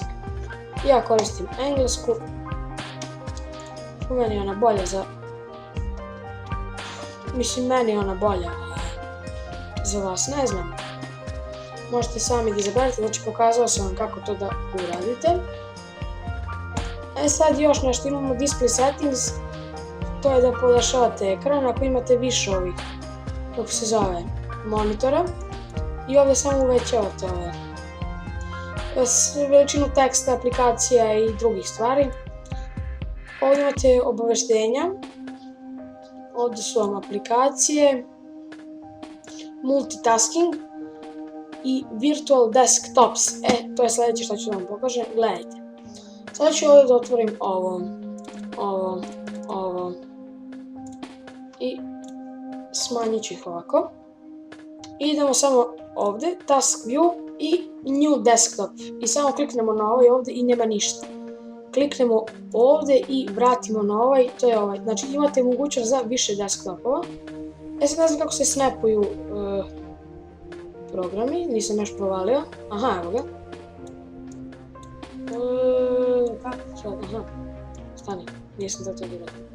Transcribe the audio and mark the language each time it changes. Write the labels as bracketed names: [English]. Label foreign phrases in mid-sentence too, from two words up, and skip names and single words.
[Serbian] Ja koristim englesku. Meni je ona bolja za... Mislim, meni je ona bolja za vas, ne znam. Možete sami da izaberete, znači pokazao sam vam kako to da uradite. Sad još nešto, imamo [English] display settings. [Serbian] To je da podešavate ekran ako imate više ovih, kako se zove, monitora. I ovdje samo uvećavate ove veličinu teksta, aplikacija i drugih stvari. Ovdje imate obaveštenja. Ovdje su vam aplikacije, multitasking i [English] virtual desktops. [Serbian] To je sljedeće što ću vam pokažem. Gledajte. Sada ću ovdje da otvorim ovo i smanjit ću ih ovako. Idemo samo ovdje, [English] task view i new desktop. [Serbian] I samo kliknemo na ovaj ovdje i nema ništa. Kliknemo ovdje i vratimo na ovaj, to je ovaj. Znači imate mogućnost za više desktopova. Sad ne znam kako se snapuju programi, nisam još provalio. Aha, evo ga. Aha, stani, nisam da to gledao.